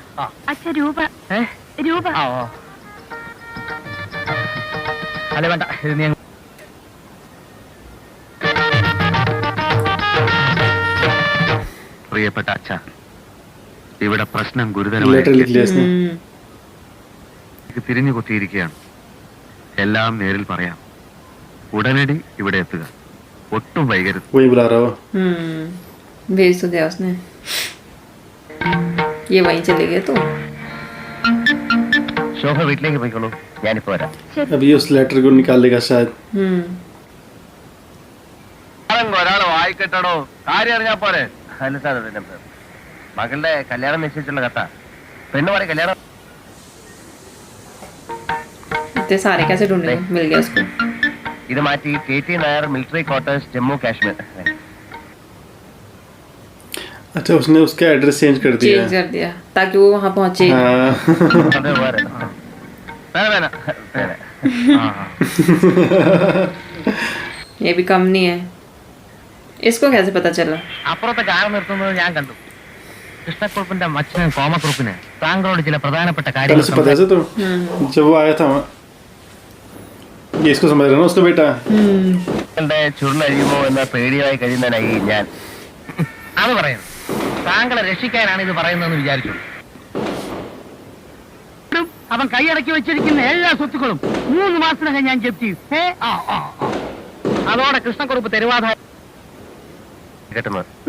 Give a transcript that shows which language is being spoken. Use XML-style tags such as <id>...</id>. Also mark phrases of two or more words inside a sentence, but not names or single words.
<ml>അച്ഛ രൂപ രൂപ. അല്ല വേണ്ട, ഇത് നീ പ്രിയപ്പെട്ട അച്ഛ, ഇവിടെ പ്രശ്നം</ml> <hi>लेटर</hi> <ml>ഗുരുതരമായി</ml> <hi>लिख लिया इसने</hi> <ml>തിരിഞ്ഞു കുത്തിയിരിക്കുകയാണ്. എല്ലാം നേരിൽ പറയാം. ഉടനടി ഇവിടെ എത്തുക. ഒട്ടും വൈകരുത്.</ml> <hi>वही बुला रहा हो भेज तो दिया उसने. ये वहीं चले गए तो</hi> <ml>ശോഭ വീട്ടിലേക്ക് പോയിക്കോളൂ, ഞാനിപ്പോ വരാം.</ml> <hi>अभी उस लेटर को निकाल लेगा शायद.</hi> <ml>ഒരാൾ വായിക്കട്ടോ, കാര്യം അറിഞ്ഞാ പോരെ. അല്ല സാർ, മകളുടെ കല്യാണം നിശ്ചയിച്ചുള്ള കഥ. പെണ്ണ് പറയും കല്യാണം.</ml> <hi>इतने सारे कैसे ढूंढे? मिल गया उसको.</hi> <ml>ഇത് മാറ്റി KT നായർ</ml> <en>military quarters</en> <ml>ജമ്മു കാശ്മീർ.</ml> <hi>अच्छा उसने उसका</hi> <en>address change</en> <hi>कर दिया. चेंज कर दिया ताकि वो वहाँ पहुँचे. हाँ.</hi> <ml>അത് വേറെ.</ml> <hi>ये भी कम नहीं है. इसको कैसे पता चला?</hi> <ml>അപ്പുറത്തെ കാർ നിർത്തുന്നത് ഞാൻ കണ്ടു. കൃഷ്ണക്കുറുപ്പിന്റെ മച്ചനും കോമക്കുറുപ്പിന് താങ്കളോട് ചില പ്രധാനപ്പെട്ട</ml> <hi>पहले</hi> <ml>കാര്യങ്ങൾ</ml> <hi>से पता है तो जब वो आया था वहाँ ये इसको समझ रहा ना उसका बेटा.</hi> <ml>ചുരുളഴിയുമോ എന്ന പേടിയായി കഴിയുന്നതിനായി ഞാൻ അത് പറയുന്നു. താങ്കളെ രക്ഷിക്കാനാണ് ഇത് പറയുന്നതെന്ന് വിചാരിച്ചു. അവൻ കൈയടക്കി വെച്ചിരിക്കുന്ന എല്ലാ സ്വത്തുക്കളും 3 മാസത്തിനകം ഞാൻ ജപ്തി ചെയ്യും. അതോടെ കൃഷ്ണക്കുറുപ്പ് തെരുവാധാരം കിട്ടുന്നത്.</ml>